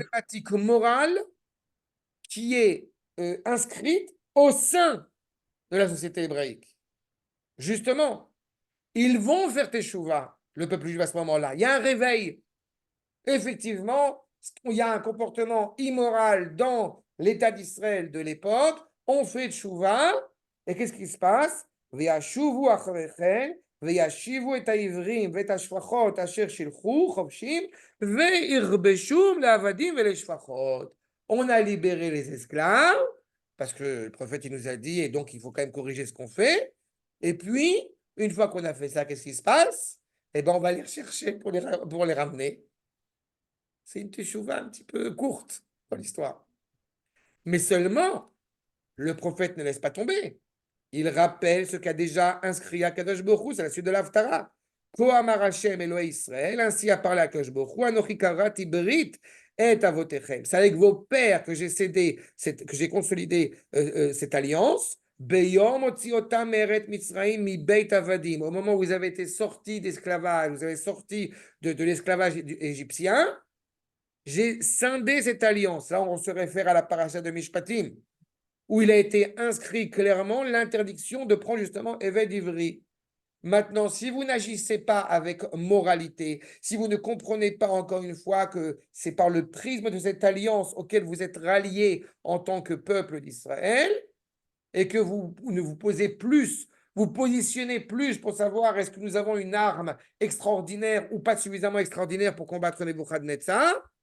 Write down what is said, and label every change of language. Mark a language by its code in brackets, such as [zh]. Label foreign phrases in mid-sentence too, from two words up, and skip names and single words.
[fr] problématique morale qui est inscrite au sein de la société hébraïque. Justement, ils vont faire teshuva, le peuple juif à ce moment-là. Il y a un réveil. Effectivement, il y a un comportement immoral dans l'État d'Israël de l'époque. On fait teshuva. Et qu'est-ce qui se passe? [he] וישובו אחריכם, וישיבו את העברים ואת השפחות אשר שילחו חופשים, וירבשום לעבדים ולשפחות. [fr] On a libéré les esclaves, parce que le prophète il nous a dit, et donc il faut quand même corriger ce qu'on fait. Et puis, une fois qu'on a fait ça, qu'est-ce qui se passe? Eh bien, on va les rechercher pour les ramener. C'est une teshuva un petit peu courte dans l'histoire. Mais seulement, le prophète ne laisse pas tomber. Il rappelle ce qu'a déjà inscrit à Kadosh Baruch Hu, c'est la suite de l'Haftara. [he] כה אמר השם אלהי ישראל, [fr] ainsi a parlé à Kadosh Baruch Hu, [he] אנכי כרתי ברית את אבותיכם. [fr] C'est avec vos pères que j'ai cédé, que j'ai consolidé cette alliance. [he] ביום הוציאי אותם ארץ מצרים מבית עבדים. [fr] Au moment où vous avez été sortis d'esclavage, vous avez sorti de l'esclavage égyptien, j'ai scindé cette alliance. Là, on se réfère à la paracha de Mishpatim, où il a été inscrit clairement l'interdiction de prendre justement [he] עבד עברי. [fr] Maintenant, si vous n'agissez pas avec moralité, si vous ne comprenez pas encore une fois que c'est par le prisme de cette alliance auquel vous êtes ralliés en tant que peuple d'Israël, et que vous ne vous posez plus, vous positionnez plus pour savoir est-ce que nous avons une arme extraordinaire ou pas suffisamment extraordinaire pour combattre Nebuchadnezzar,